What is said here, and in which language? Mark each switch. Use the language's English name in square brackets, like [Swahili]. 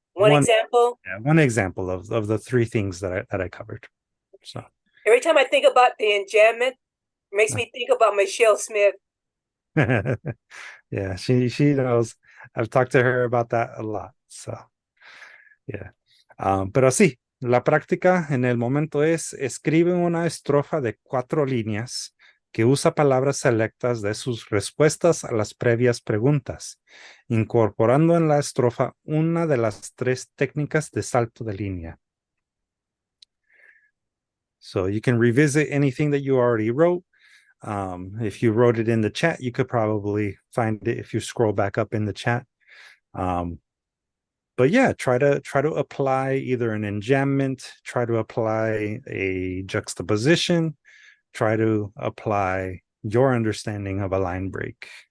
[English] example. Yeah, one example of the 3 things that I covered. So every time I think about the enjambment, makes me think about Michelle Smith. Yeah, she knows. I've talked to her about that a lot. So yeah. [Spanish] Pero sí, la práctica en el momento es escribe una estrofa de 4 líneas que usa palabras selectas de sus respuestas a las previas preguntas, incorporando en la estrofa una de las 3 técnicas de salto de línea. [English] So you can revisit anything that you already wrote. If you wrote it in the chat, you could probably find it if you scroll back up in the chat. But yeah, try to apply either an enjambment, try to apply a juxtaposition, try to apply your understanding of a line break.